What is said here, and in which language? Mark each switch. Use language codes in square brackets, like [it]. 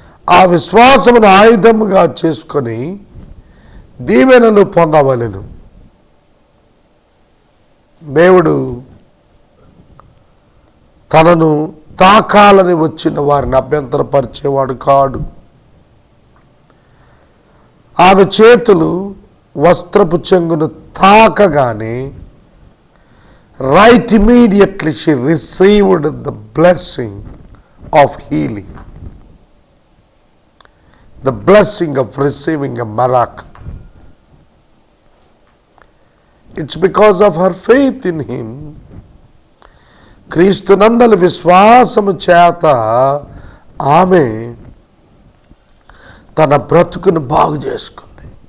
[te] ఆ విశ్వాసమును ఆయుధముగా చేసుకొని దీవెనలు పొందవలెను. దేవుడు తనను తాకాలని వచ్చిన వారిని అభ్యంతరపరిచేవాడు కాడు. ఆమె చేతులు వస్త్రపు చెంగును తాకగానే [en] right immediately she received the blessing of healing, the blessing of receiving a miracle. It's because of her faith in him. [te] క్రీస్తునందలి విశ్వాసము చేత ఆమె తన బ్రతుకును బాగు చేసుకుంది.